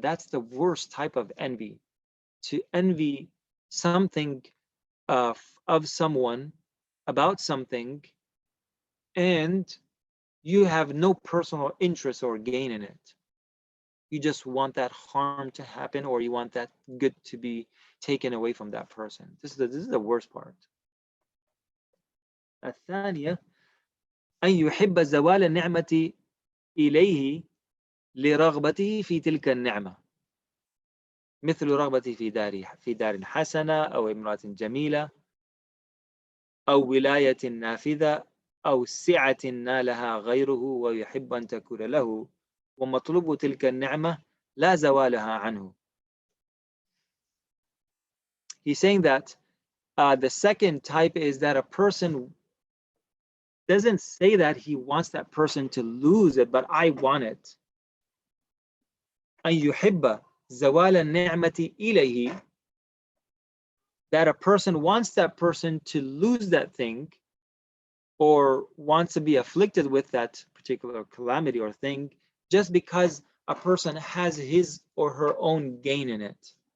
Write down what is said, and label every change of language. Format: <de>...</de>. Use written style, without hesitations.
<en>That's the worst type of envy. To envy something of someone about something, and you have no personal interest or gain in it. You just want that harm to happen, or you want that good to be taken away from that person. This is the worst part.</en> <ar>الثانية أن يحب زوال النعمة إليه لرغبته في تلك النعمة، مثل رغبته في دار حسنة أو امرأة جميلة أو ولاية نافذة أو سعة نالها غيره ويحب أن تكون له ومطلوب تلك النعمة لا زوالها عنه.</ar> <en>He's saying that the second type is that a person doesn't say that he wants that person to lose it, but I want it.</en> <ar>أن يحب زوال النعمة إليه,</ar> <en>that a person wants that person to lose that thing, or wants to be afflicted with that particular calamity or thing, just because a person has his or her own gain in it.</en>